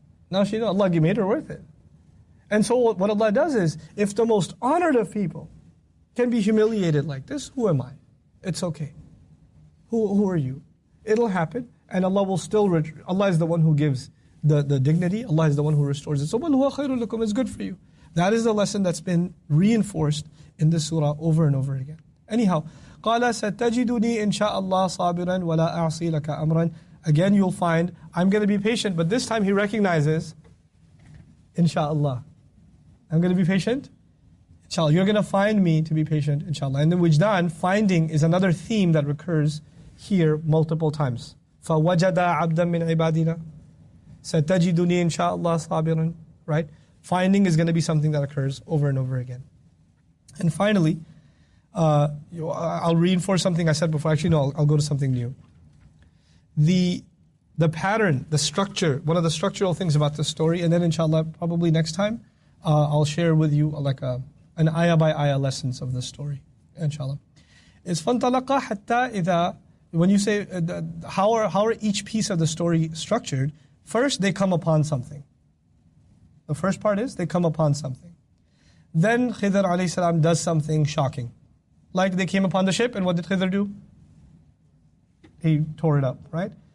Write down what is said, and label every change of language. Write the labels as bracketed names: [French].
[English] Now she knows Allah made her worth it. And so what Allah does is, if the most honored of people can be humiliated like this, who am I? It's okay. Who are you? It'll happen, and Allah will still, Allah is the one who gives the dignity, Allah is the one who restores it. So, [Arabic] وَالْهُوَ خَيْرٌ لَكُمْ [English] is good for you. That is the lesson that's been reinforced in this surah over and over again. [Arabic] Anyhow, قَالَ سَتَجِدُنِي إِنْ شَاءَ اللَّهِ صَابِرًا وَلَا أَعْصِي لَكَ أَمْرًا. [English] Again, you'll find, I'm going to be patient, but this time he recognizes, insha'Allah. I'm going to be patient, inshallah. You're going to find me to be patient, inshallah. And the wijdan, finding, is another theme that recurs here multiple times. [Arabic] فَوَجَدَ عَبْدًا مِّنْ عِبَادِنَا سَتَجِدُنِي إِنْ شَاءَ اللَّهِ صَابِرًا. [English] Right? Finding is going to be something that occurs over and over again. And finally, I'll reinforce something I said before. Actually, no, I'll go to something new. The pattern, the structure, one of the structural things about this story, and then inshallah, probably next time, I'll share with you like an ayah by ayah lessons of this story, inshallah. [Arabic] Is فَانْطَلَقَ حَتَّى إِذَا. [English] When you say, how are each piece of the story structured, first they come upon something. The first part is, they come upon something. Then Khidr alayhi salam does something shocking. Like they came upon the ship, and what did Khidr do? He tore it up, right?